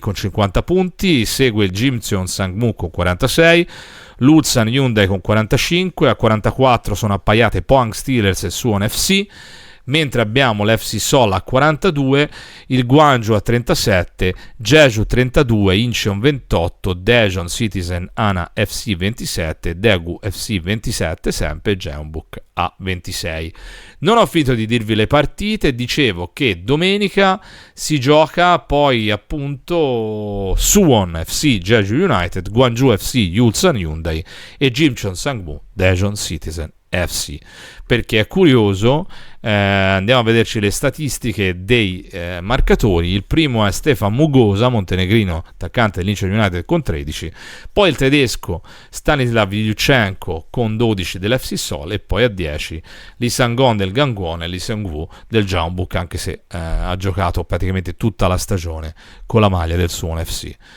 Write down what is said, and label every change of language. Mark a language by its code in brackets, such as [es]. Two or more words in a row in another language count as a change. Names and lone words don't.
[it] con 50 punti, segue il Gimcheon Sangmu con 46, l'Ulsan Hyundai con 45, a 44 sono appaiate Pohang Steelers e Suwon FC, mentre abbiamo l'FC Seoul a 42, il Gwangju a 37, Jeju 32, Incheon 28, Daejeon Citizen Ana FC 27, Daegu FC 27, sempre Jeonbuk a 26. Non ho finito di dirvi le partite, dicevo che domenica si gioca poi appunto Suwon FC Jeju United, Gwangju FC Ulsan Hyundai e Gimcheon Sangmu Daejeon Citizen FC. Perché è curioso, andiamo a vederci le statistiche dei marcatori. Il primo è Stefan Mugosa, montenegrino, attaccante dell'Incheon United con 13, poi il tedesco Stanislav Yuchenko con 12 dell'FC Seoul, e poi a 10 Lee Sang-gon del Gangwon e Lee Seung-woo del Jeonbuk, anche se ha giocato praticamente tutta la stagione con la maglia del Suwon FC.